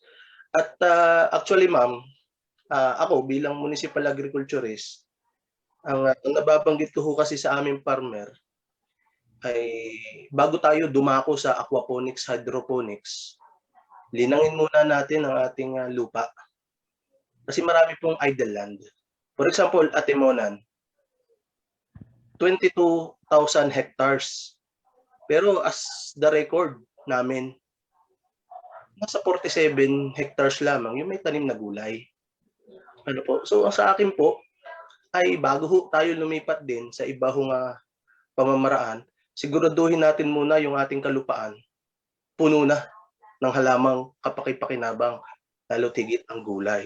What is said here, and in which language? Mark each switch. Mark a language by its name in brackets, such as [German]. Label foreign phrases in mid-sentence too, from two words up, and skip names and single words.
[Filipino] At actually ma'am, ako bilang [English] municipal agriculturist, [Filipino] ang nababanggit ko kasi sa aming farmer ay bago tayo dumako sa aquaponics, hydroponics, linangin muna natin ang ating lupa. Kasi marami pong idle land. [English] For example, [Filipino] Atimonan, 22,000 hectares. Pero [English] as the record [Filipino] namin, nasa 47 hectares lamang yung may tanim na gulay. Ano po? So sa akin po, ay bago tayo lumipat din sa iba hong pamamaraan, siguraduhin natin muna yung ating kalupaan puno na ng halamang kapaki-pakinabang, lalo tigit ang gulay.